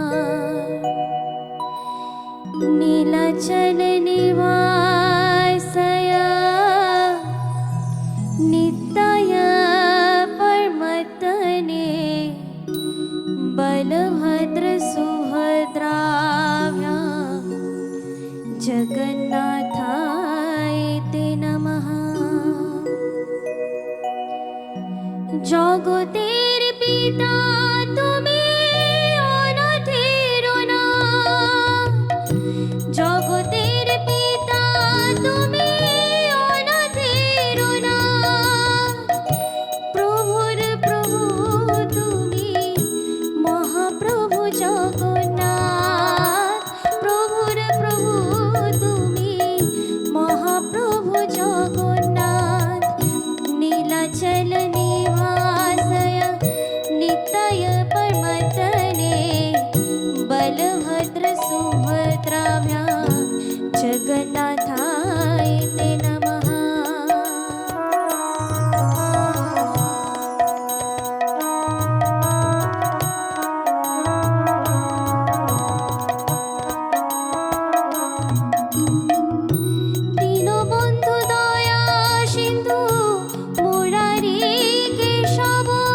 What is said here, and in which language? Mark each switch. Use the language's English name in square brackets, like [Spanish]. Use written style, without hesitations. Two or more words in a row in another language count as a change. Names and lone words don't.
[Sanskrit] नीलाचल निवासाय नित्याय परमतने बलभद्र सुभद्राभ्यां जगन्नाथाय ते नमः। [Bangla] জগতের পিতা তুমি অনাথের নাথ। জগতের পিতা তুমি অনাথের নাথ। প্রভুর প্রভু তুমি মহাপ্রভু জগন্নাথ। প্রভুর প্রভু তুমি মহাপ্রভু জগন্নাথ। [Sanskrit] নীলাচল निवासाय नित्याय परमतने बलभद्र सुभद्राभ्यां जगन्नाथाय ते नमः। दीनबन्धु दया सिन्धु मुरारी केशव।